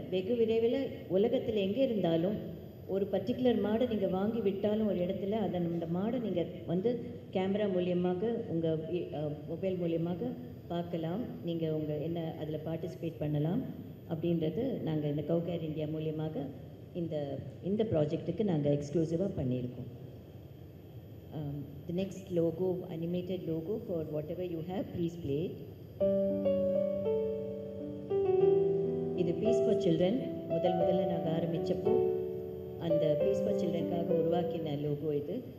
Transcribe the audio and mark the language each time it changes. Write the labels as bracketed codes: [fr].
[ta] வெகு விரைவில் உலகத்தில் எங்கே இருந்தாலும் ஒரு பர்டிகுலர் மாடை நீங்கள் வாங்கி விட்டாலும் ஒரு இடத்துல அந்த மாடை நீங்கள் வந்து கேமரா மூலியமாக உங்கள் மொபைல் மூலியமாக பார்க்கலாம். நீங்கள் உங்கள் என்ன அதில் பார்ட்டிசிபேட் பண்ணலாம் அப்படின்றது நாங்கள் இந்த கவ் கேர் இந்தியா மூலியமாக இந்த ப்ராஜெக்ட்டுக்கு நாங்கள் எக்ஸ்க்ளூசிவாக பண்ணியிருக்கோம். [en] The next logo, animated logo for whatever you have, please play it. [ta] இது பீஸ் ஃபார் சில்ட்ரன். முதல்ல நாங்கள் ஆரம்பித்தப்போ அந்த பீஸ் ஃபார் சில்ட்ரனுக்காக உருவாக்கின லோகோ இது.